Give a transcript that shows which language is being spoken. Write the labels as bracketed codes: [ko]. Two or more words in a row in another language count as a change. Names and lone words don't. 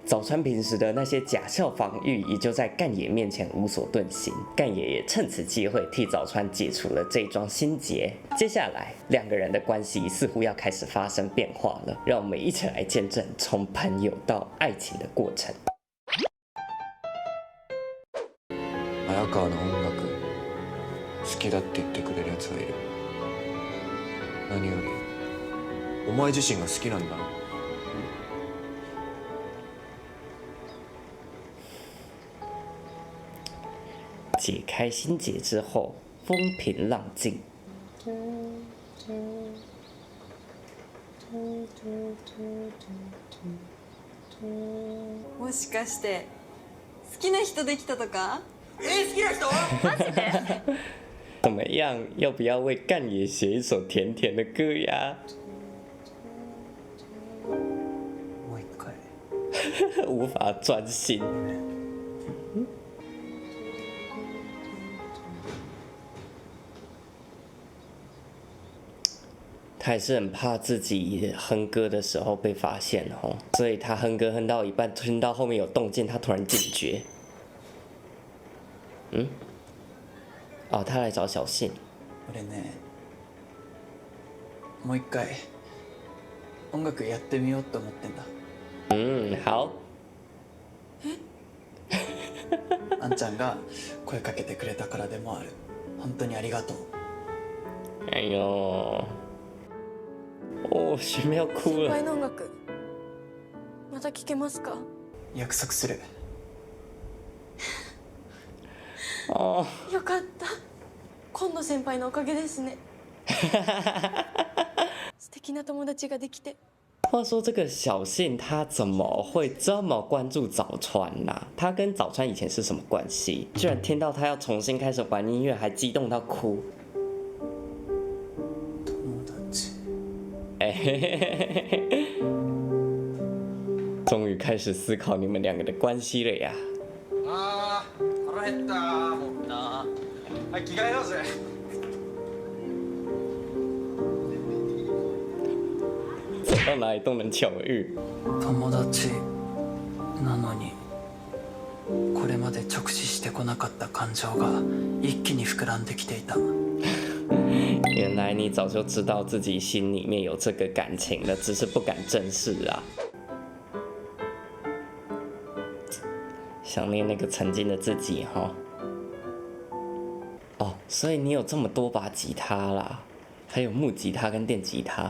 [zh] 早川平时的那些假笑防御，也就在干爷面前无所遁形。干爷也趁此机会替早川解除了这一桩心结。接下来，两个人的关系似乎要开始发生变化了，让我们一起来见证从朋友到愛情的過程。 [ja] 早川の音楽好きだって言ってくれるやつがいる。何よりお前自身が好きなんだろ。 [zh] 解开心结之后，风平浪静。 [ja] もしかして好きな人できたとか？好きな人？マジで？ [zh] 怎么样？要不要为干爷写一首甜甜的歌呀？ [ja] もう一回。 [zh] 无法专心。他还是很怕自己哼歌的时候被发现哦，所以他哼歌哼到一半，听到后面有动静，他突然警觉。哦，他来找小信。 [ja] 俺ね、もう一回音楽やってみようと思ってんだ。 [zh] 好。 [ja] あんちゃんが声かけてくれたからでもある。本当にありがとう。 [zh] 哎呦。学妹要哭 [ja] 先 [zh] 了。 [ja] 輩の音楽また聴けますか？約束する。哦。よかった。今野先輩のおかげですね。素敵な友達ができて。 [zh] 话说这个小信他怎么会这么关注早川啊？他跟早川以前是什么关系？居然听到他要重新开始玩音乐，还激动到哭。终于开始思考你们两个的关系了呀！ [ja] 腹減ったもうな。はい、着替えようぜ。 [zh] 走到哪里都能巧遇。 [ja] 友達なのにこれまで直視してこなかった感情が一気に膨らんできていた。 [zh] 原来你早就知道自己心里面有这个感情了，只是不敢正视啊。想念那个曾经的自己哈。哦，所以你有这么多把吉他啦，还有木吉他跟电吉他。